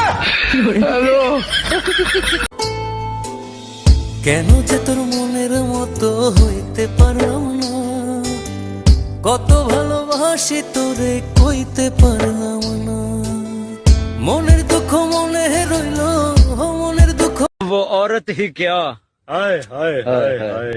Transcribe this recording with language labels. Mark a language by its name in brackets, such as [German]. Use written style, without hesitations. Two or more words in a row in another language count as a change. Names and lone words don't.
[Bangla] কেন যে তোর মনের মতো হইতে পারলাম না, কত ভালোবাসি তোরে কইতে পারলাম না, মনের দুঃখ মনে রইল, মনের দুঃখ। [Hindi] वो औरत ही क्या, हाय हाय हाय हाय